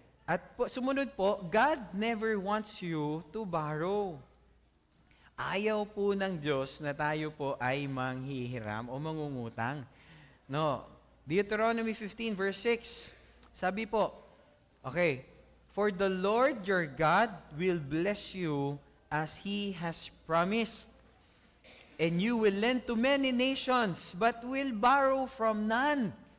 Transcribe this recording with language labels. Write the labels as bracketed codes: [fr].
[tl] At po, sumunod po, [en] God never wants you to borrow. [tl] Ayaw po ng Diyos na tayo po ay manghihiram o mangungutang. [en] No. Deuteronomy 15 verse 6. [tl] Sabi po, [en] okay, for the Lord your God will bless you as He has promised. And you will lend to many nations, but will borrow from none.